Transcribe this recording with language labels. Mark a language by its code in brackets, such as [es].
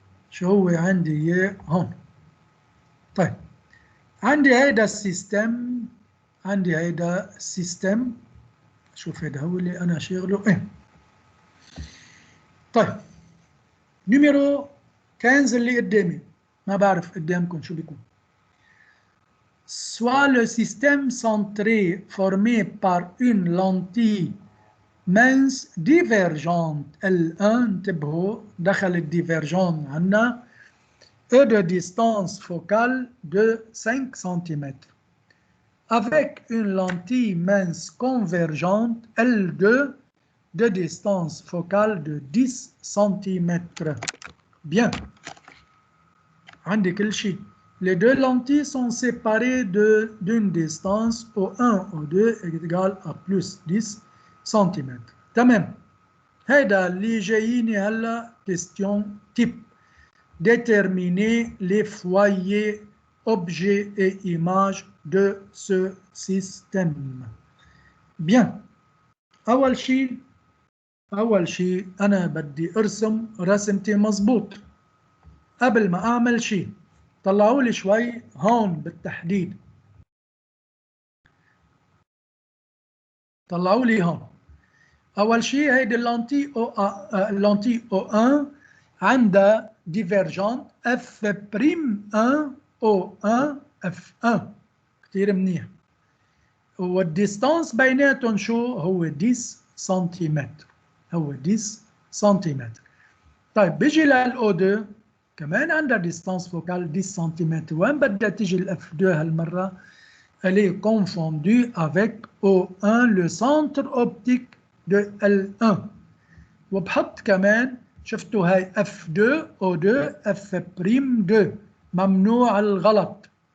[ar] شو هو عندي اياه هون. طيب عندي هيدا السيستم. عندي هيدا السيستم. شوف هيدا هو اللي انا شغله ايه. طيب نيميرو 15 اللي قدامي ما بعرف قدامكم شو بيكون. [fr] Soit le système centré formé par une lentille mince divergente L1 [ar] انتبهوا دخل الديفيرجون عنا [fr] et de distance focale de 5 cm avec une lentille mince convergente L2 de distance focale de 10 cm. Bien. [ar] عندي كل شيء. [fr] Les deux lentilles sont séparées d'une distance O1, O2 est égale à plus 10 cm. [ar] تمام. هيدا اللي جاييني هلا [fr] question type. Déterminer les foyers, objets et images de ce système. Bien. [ar] أول شيء أنا بدي أرسم رسمتي مظبوط. قبل ما أعمل شيء طلعوا لي شوي هون بالتحديد. طلعوا لي هون. أول شيء هيدي اللانتي O1 عندها ديفيرجنت F'1 O1 F1 كتير منيح. والديستانس بيناتهم شو هو 10 سنتيمتر. هو 10 سنتيمتر. طيب بيجي للأو 2 كمان عندها ديستانس فوكال 10 سنتيمتر. وين بدها تيجي الاف 2 هالمرة؟ [fr] Elle est confondue avec O1 le centre optique de L1. [ar] وبحط كمان شفتوا هاي F2 O2 F'2 ممنوع الغلط.